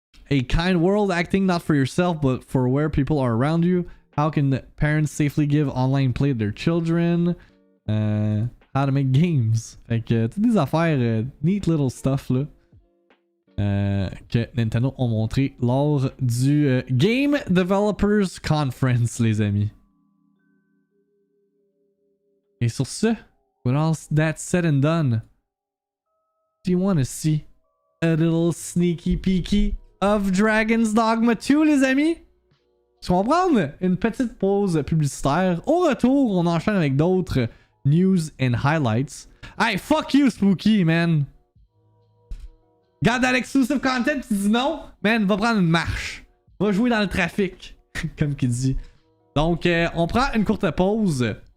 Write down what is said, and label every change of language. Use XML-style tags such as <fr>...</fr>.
<en>A kind world acting not for yourself but for where people are around you. How can parents safely give online play to their children? How to make games.</en> <fr>Fait que toutes des affaires</fr> <en>neat little stuff</en> <fr>là. Que Nintendo ont montré lors du Game Developers Conference, les amis. Et sur ce,</fr> <en>with all that said and done, do you want to see a little sneaky peeky of Dragon's Dogma 2, les amis?</en> <fr>On va prendre une petite pause publicitaire. Au retour, on enchaîne avec d'autres</fr> <en>news and highlights. Hey, fuck you,</en> <fr>Spooky, man! Garde</fr> <en>that exclusive content,</en> <fr>tu dis non, man, va prendre une marche. Va jouer dans le trafic, comme qu'il dit. Donc, on prend une courte pause.</fr>